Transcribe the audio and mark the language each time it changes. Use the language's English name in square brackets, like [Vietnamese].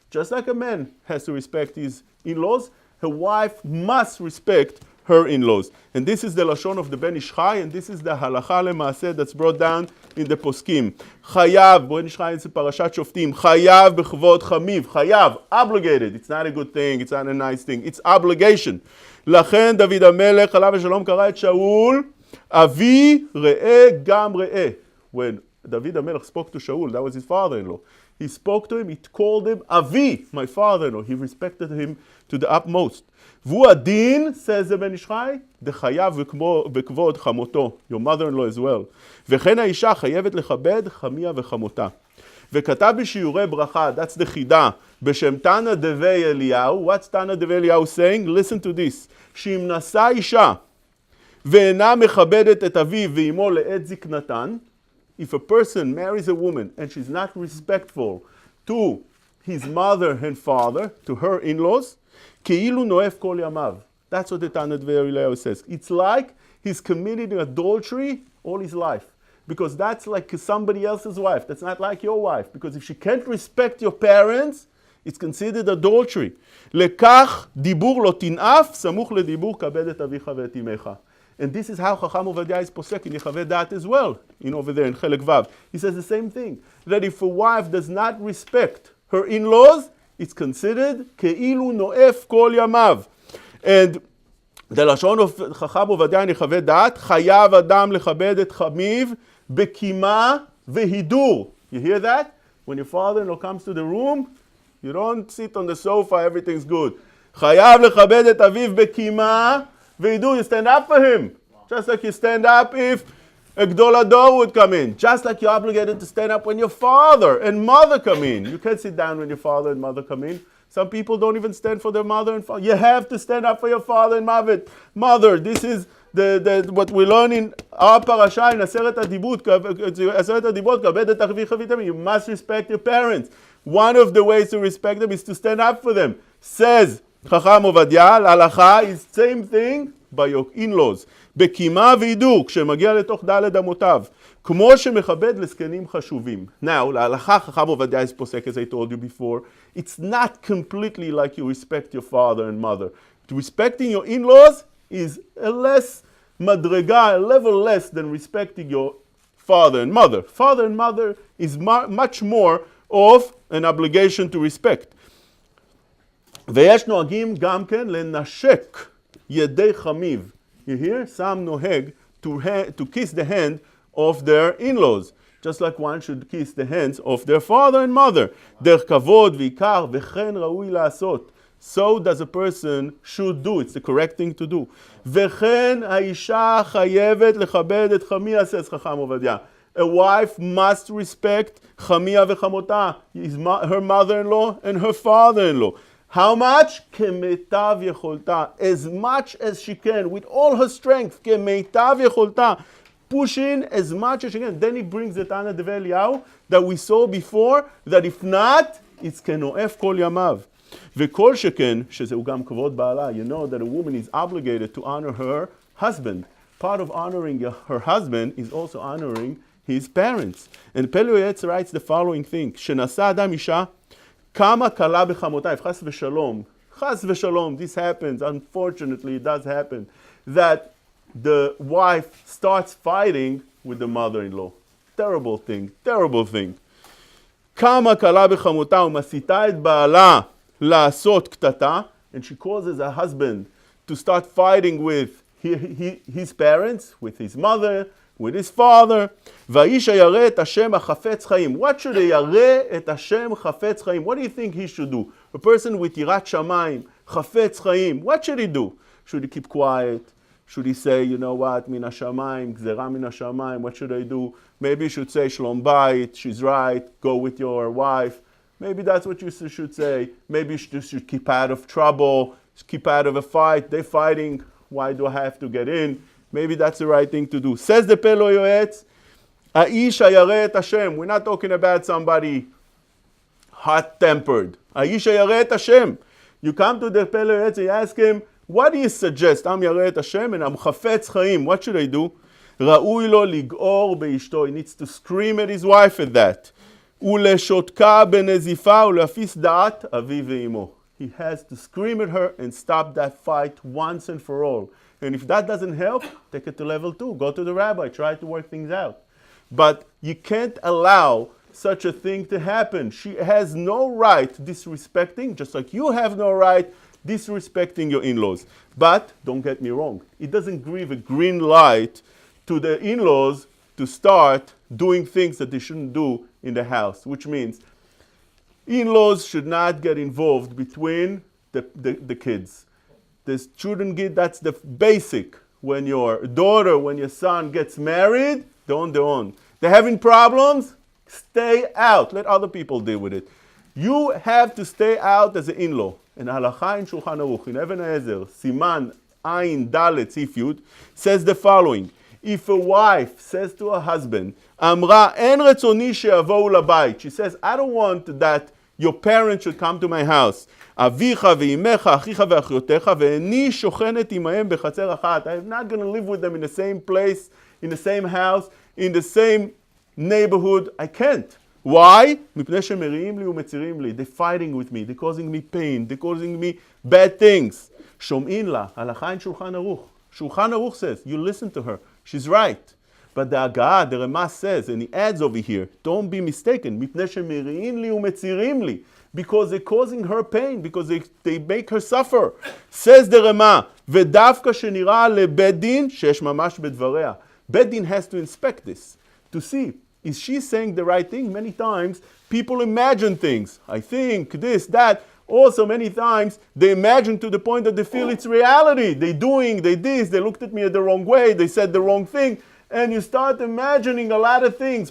[English] Just like a man has to respect his in-laws, a wife must respect her in-laws. And this is the Lashon of the Ben Ish Chai, and this is the [Hebrew] halacha lema'aseh [English] that's brought down in the poskim. Chayav, Ben Ish Chai is Parashat Shoftim, [Hebrew] chayav b'chvod chamiv, chayav, [English] obligated. It's not a good thing, it's not a nice thing, it's obligation. [Hebrew] לכן דוד המלך עליו השלום קרא את שאול, אבי ראה גם ראה. [English] When David HaMelech spoke to Shaul, that was his father-in-law. He spoke to him, he called him Avi, my father-in-law. He respected him to the utmost. [Hebrew] והוא הדין, [English] says the Ben Ish Chai, [Hebrew] דחייב וכבוד חמותו, [English] your mother-in-law as well. [Hebrew] וכן האישה חייבת לכבד חמיה וחמותה. וכתב בשיעורי ברכה, [English] that's the [Hebrew] חידה, בשם תנא דבי אליהו. [English] What's תנא דבי אליהו saying? Listen to this. [Hebrew] שאם נשא אישה ואינה מכבדת את אביו ואמו לעת זקנתן, [English] if a person marries a woman and she's not respectful to his mother and father, to her in-laws, [Hebrew] כאילו נואף כל ימיו. [English] That's what the Tana Dve'er says. It's like he's committed adultery all his life. Because that's like somebody else's wife. That's not like your wife. Because if she can't respect your parents, it's considered adultery. [Hebrew] לכך דיבור לא תנאף, סמוך לדיבור כבד את אביך ואת אמך. [English] And this is how Chacham Ovadia is posek in Yechaveh Da'at as well, over there in Chelek Vav. He says the same thing, that if a wife does not respect her in-laws, it's considered [Hebrew] כאילו נואף כל ימיו. [English] And the לשון of Chacham Ovadia in Yechaveh Da'at, [Hebrew] חייב אדם לכבד את חמיו בקימה והידור. [English] You hear that? When your father-in-law comes to the room, you don't sit on the sofa, everything's good. [Hebrew] חייב לכבד את אביו בקימה והידור. [English] You stand up for him. Just like you stand up if a Gdol Hador would come in. Just like you're obligated to stand up when your father and mother come in. You can't sit down when your father and mother come in. Some people don't even stand for their mother and father. You have to stand up for your father and mother. This is what we learn in our parasha in Aseret HaDibot, [Hebrew] כבד את אחיך ואיתך. [English] You must respect your parents. One of the ways to respect them is to stand up for them. Says Chacham Ovadia, [Hebrew] להלכה [English] is same thing by your in-laws. [Hebrew] בקימה והידור, כשמגיע לתוך ד' אמותיו. כמו שמכבד לזקנים חשובים. [English] Now, [Hebrew] להלכה [English] Chacham Ovadia is posek, as I told you before. It's not completely like you respect your father and mother. Respecting your in-laws is a less madrega, a level less than respecting your father and mother. Father and mother is much more of an obligation to respect. [Hebrew] ויש נוהגים גם כן לנשק ידי חמיו. [English] You hear? Some נוהג to kiss the hand of their in-laws. Just like one should kiss the hands of their father and mother. [Hebrew] דרך כבוד ועיקר וכן ראוי לעשות. [English] So does a person should do. It's the correct thing to do. [Hebrew] וכן האישה חייבת לכבד את חמיה, [English] says [Hebrew] חכם עובדיה. [English] A wife must respect חמיה וחמותה, her mother-in-law and her father-in-law. How much? [Hebrew] כמיטב יכולתה. [English] As much as she can, with all her strength. [Hebrew] כמיטב יכולתה. [English] Push in as much as she can. Then he brings the Tana Deve Eliyahu that we saw before, that if not, it's [Hebrew] כנואף כל ימיו. וכל שכן, שזהו גם כבוד בעלה, [English] you know that a woman is obligated to honor her husband. Part of honoring her husband is also honoring his parents. And Pele Yoetz writes the following thing, [Hebrew] שנשא אדם אישה, כמה קלה בחמותיו, חס ושלום, [English] this happens, unfortunately it does happen, that the wife starts fighting with the mother-in-law. Terrible thing. [Hebrew] כמה קלה בחמותה ומסיתה את בעלה לעשות קטטה, [English] and she causes her husband to start fighting with his parents, with his mother, with his father. [Hebrew] והאיש הירא את השם החפץ חיים. [English] What should a [Hebrew] ירא את השם חפץ חיים? [English] What do you think he should do? A person with [Hebrew] יראת שמיים, חפץ חיים, [English] what should he do? Should he keep quiet? Should he say, you know what, [Hebrew] מן השמיים, גזרה מן השמיים, [English] what should I do? Maybe you should say, [Hebrew] שלום בית, [English] she's right, go with your wife. Maybe that's what you should say. Maybe you should keep out of trouble, keep out of a fight. They're fighting, why do I have to get in? Maybe that's the right thing to do. Says the Pele Yoetz, [Hebrew] האיש הירא את השם. [English] We're not talking about somebody hot-tempered. [Hebrew] האיש הירא את השם. [English] You come to the Pele Yoetz, you ask him, what do you suggest? I'm [Hebrew] ירא את השם [English] and I'm [Hebrew] חפץ חיים. [English] What should I do? [Hebrew] ראוי לו לגעור באשתו. [English] He needs to scream at his wife at that. [Hebrew] ולשותקה בנזיפה ולהפיס דעת אביו ואמו. [English] He has to scream at her and stop that fight once and for all. And if that doesn't help, take it to level 2. Go to the rabbi. Try to work things out. But you can't allow such a thing to happen. She has no right disrespecting, just like you have no right disrespecting your in-laws. But don't get me wrong. It doesn't give a green light to the in-laws to start doing things that they shouldn't do in the house, which means in-laws should not get involved between the kids. The children get, that's the basic. When your daughter, when your son gets married, they're on their own. They're having problems, stay out. Let other people deal with it. You have to stay out as an in-law. And Halacha in Shulchan Aruch, in Even Ezer, Siman Ayin Dalet Sif Yud, says the following. If a wife says to her husband, [Hebrew] Amra en retzoni she'yavou labait, [English] she says, I don't want that your parents should come to my house. [Hebrew] אביך ואימך, אחיך ואחיותיך, ואיני שוכנת עמהם בחצר אחת. [English] I'm not going to live with them in the same place, in the same house, in the same neighborhood. I can't. Why? [Hebrew] מפני שמריעים לי ומצירים לי. [English] They're fighting with me. They're causing me pain. They're causing me bad things. [Hebrew] שומעים לה, הלכה אין שולחן ערוך. [English] Shulchan Aruch says, you listen to her. She's right. But the Agad, the Ramah says, and he adds over here, don't be mistaken. [Hebrew] מפני שמריעים לי ומצירים לי. [English] Because they're causing her pain, because they make her suffer. Says the Ramah, [Hebrew] ודווקא שנראה לבית דין, שיש ממש בדבריה. [English] בית דין has to inspect this, to see, is she saying the right thing? Many times, people imagine things. I think, this, that. Also, many times, they imagine to the point that they feel it's reality. They this, they looked at me the wrong way, they said the wrong thing, and you start imagining a lot of things.